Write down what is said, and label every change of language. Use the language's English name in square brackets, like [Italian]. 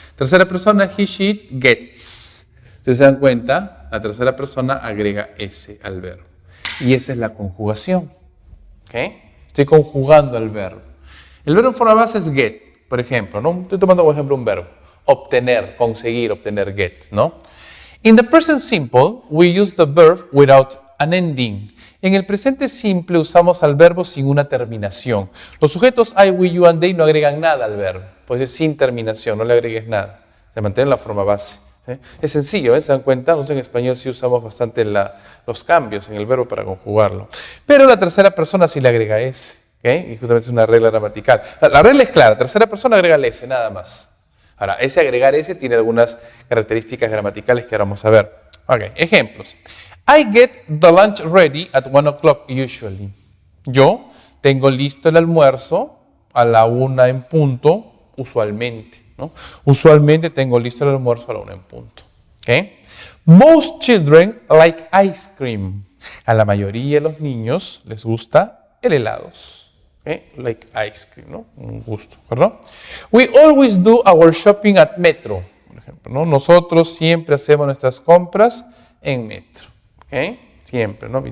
[Spanish] Tercera persona, he, she, gets. Entonces se dan cuenta, la tercera persona agrega S al verbo. Y esa es la conjugación, ¿ok? Estoy conjugando el verbo. El verbo en forma base es get, por ejemplo, ¿no? Estoy tomando como ejemplo un verbo. Obtener, conseguir, obtener, get, ¿no? [English] In the present simple, we use the verb without an ending. [Spanish] En el presente simple usamos al verbo sin una terminación. Los sujetos I, we, you and they no agregan nada al verbo, pues es sin terminación, no le agregues nada. Se mantiene la forma base. Es sencillo, ¿se dan cuenta? Nosotros en español sí usamos bastante los cambios en el verbo para conjugarlo. Pero la tercera persona sí le agrega S, ¿okay? Y justamente es una regla gramatical. La regla es clara, tercera persona agrega S, nada más. Ahora, ese agregar S tiene algunas características gramaticales que ahora vamos a ver. Ok, ejemplos. [English] I get the lunch ready at 1 o'clock usually. [Spanish] Yo tengo listo el almuerzo a la 1 en punto, usualmente, ¿no? Usualmente tengo listo el almuerzo a la 1 en punto. ¿Okay? [English] Most children like ice cream. [Spanish] A la mayoría de los niños les gusta el helado. ¿Okay? [English] Like ice cream, ¿no? [Spanish] Un gusto, ¿verdad? [English] We always do our shopping at Metro, [Spanish] por ejemplo, ¿no? Nosotros siempre hacemos nuestras compras en Metro. ¿Okay? Siempre, ¿no?